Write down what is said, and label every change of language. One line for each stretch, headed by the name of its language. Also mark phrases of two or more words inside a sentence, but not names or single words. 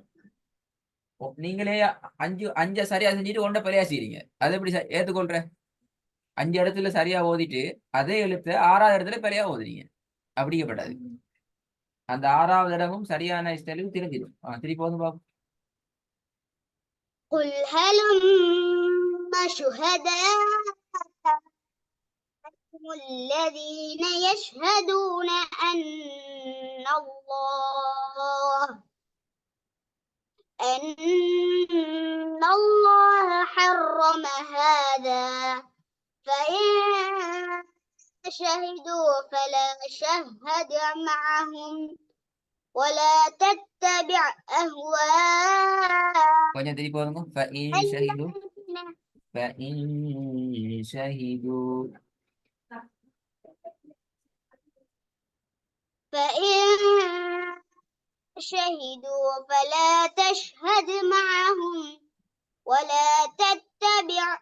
Tamil: நீங்களே அஞ்ச சரியா செஞ்சுட்டு ஒன்றை பிழையா செய்றீங்க. அது எப்படி ஏத்துக்கொள்ற? 5 இடத்துல சரியா ஓதிட்டு அதே எழுத்து 6வது இடத்துல பிழையா ஓதுறீங்க. அப்படிக்கப்படாது. அந்த 6வது இடமும் சரியான தெளிவு தெரிஞ்சிடும். திருப்பி வந்து பாப்போம்.
Arabic: قل هلم شهداءكم الذين يشهدون أن الله حرم هذا فإن شهدوا فلا شهد معهم ولا تتبع أهواءهم
Tamil: கொஞ்சம் திருப்பி பாருங்க.
Arabic: فإن شهدوا فلا تشهد معهم ولا تتبع